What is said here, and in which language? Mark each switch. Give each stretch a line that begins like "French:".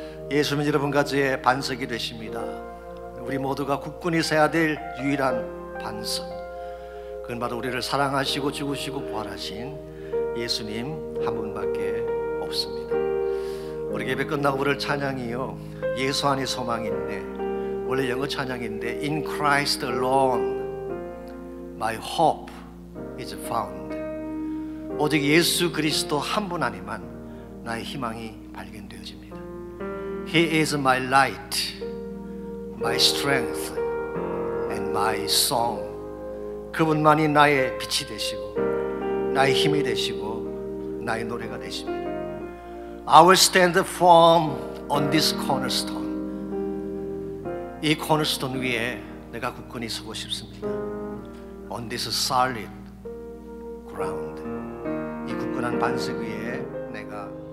Korean: 예수님은 여러분과 저의 반석이 되십니다. 우리 모두가 굳건히 서야 될 유일한 반석, 그건 바로 우리를 사랑하시고 죽으시고 부활하신 예수님 한 분밖에 없습니다. 우리 예배 끝나고 부를 찬양이요, 예수 안에 소망이 있네. 원래 영어 찬양인데
English: In Christ alone my hope is found.
Korean: 오직 예수 그리스도 한 분 안에만 나의 희망이 발견되어집니다.
English: He is my light, my strength and my song.
Korean: 그분만이 나의 빛이 되시고 나의 힘이 되시고 나의 노래가 되십니다.
English: I will stand firm on this cornerstone.
Korean: 이 코너스톤 위에 내가 굳건히 서고 싶습니다.
English: On this solid ground.
Korean: 이 굳건한 반석 위에 내가